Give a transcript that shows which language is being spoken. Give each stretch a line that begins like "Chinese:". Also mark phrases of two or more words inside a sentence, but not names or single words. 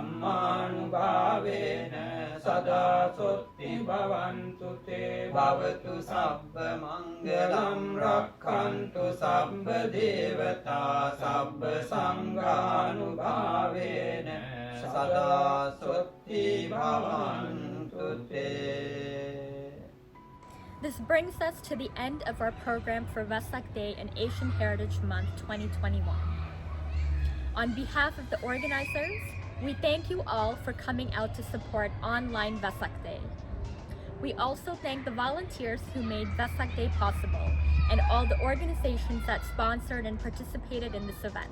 Pali: dhammanubhavena sada sutti bhavantu te Bhavatu sabba mangalam rakhantu sabba devata Sabba sanghanubhavena sada sutti bhavantu te.
English: This brings us to the end of our program for Vesak Day and Asian Heritage Month 2021. On behalf of the organizers, we thank you all for coming out to support online Vesak Day. We also thank the volunteers who made Vesak Day possible and all the organizations that sponsored and participated in this event.